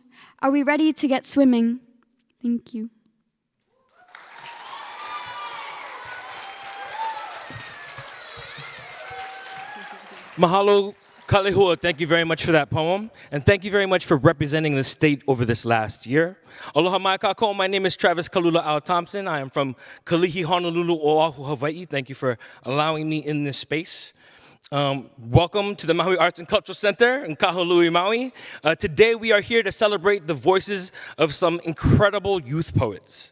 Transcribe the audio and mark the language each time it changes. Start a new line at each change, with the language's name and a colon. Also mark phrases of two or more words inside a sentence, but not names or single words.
English: Are we ready to get swimming? Thank you. Mahalo, Kalehua, thank you very much for that poem, and thank you very much for representing the state over this last year.
Hawaiian: Aloha mai kākou,
English: my name is Travis Kaululā Thompson. I am from Kalihi, Honolulu, Oʻahu, Hawaii. Thank you for allowing me in this space. Welcome to the Maui Arts and Cultural Center in Kahului, Maui. Today we are here to celebrate the voices of some incredible youth poets.